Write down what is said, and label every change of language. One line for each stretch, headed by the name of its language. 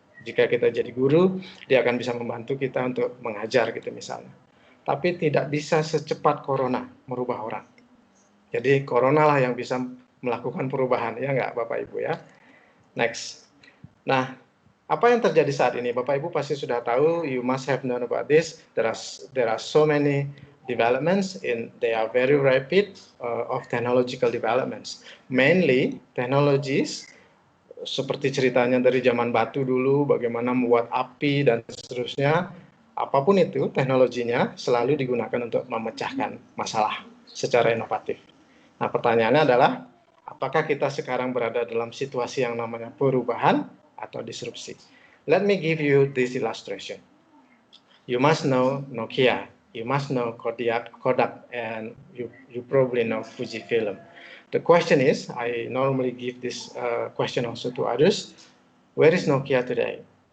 Indonesian: Jika kita jadi guru, dia akan bisa membantu kita untuk mengajar gitu misalnya. Tapi tidak bisa secepat corona merubah orang. Jadi corona lah yang bisa melakukan perubahan, ya nggak Bapak Ibu ya. Next. Nah, apa yang terjadi saat ini? Bapak Ibu pasti sudah tahu,
English: you must have known about this. There are so many developments they are very rapid of technological developments. Mainly technologies
Indonesian: seperti ceritanya dari zaman batu dulu, bagaimana membuat api dan seterusnya. Apapun itu teknologinya selalu digunakan untuk memecahkan masalah secara inovatif. Nah, pertanyaannya adalah apakah kita sekarang berada dalam situasi yang namanya perubahan atau disrupsi?
English: Let me give you this illustration. You must know Nokia, you must know Kodak, and you probably know Fujifilm. The question is, I normally give this question also to others, where is Nokia today?